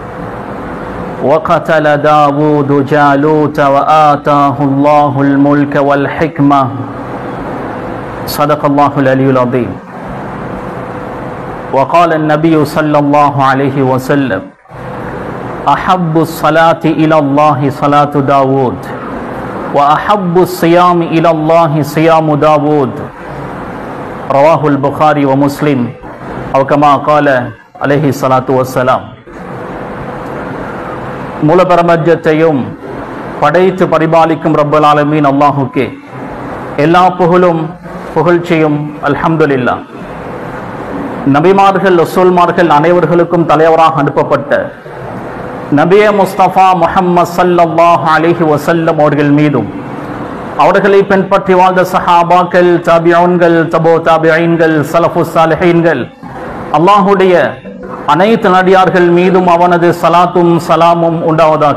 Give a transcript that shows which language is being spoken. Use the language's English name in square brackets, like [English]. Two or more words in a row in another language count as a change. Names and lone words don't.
[Arabic] وقتل داود جالوت وآتاه الله الملك والحكمة صدق الله العلي العظيم وقال النبي صلى الله عليه وسلم أحب الصلاة إلى الله صلاة داود وأحب الصيام إلى الله صيام داود رواه البخاري ومسلم أو كما قال عليه الصلاة والسلام. [Tamil] மூலபரமஜத்தையும் படைத்து பரிபாலிக்கும் [Arabic] رب العالمين [Tamil] அல்லாஹுக்கே எல்லா புகழும் புகழ்ச்சியும் அல்ஹம்துலில்லாஹ். நபிமார்கள் ரசூல்மார்கள் அனைவர்களுக்கும் தலைவராக அனுப்பப்பட்ட நபியே முஸ்தபா முஹம்மது [Arabic] صلى الله عليه وسلم [Tamil] அவர்கள் மீதும் அவர்களை பின்பற்றி வாழ்ந்த சஹாபாக்கள், தாபிஊன்கள், தபோ தாபிஈன்கள், ஸலஃபுஸ் ஸாலிஹீன்கள், அல்லாஹ்வுடைய அனைத்து நடிகார்கள் மீதும் அவனது சலாத்தும் சலாமும் உண்டாவதாக.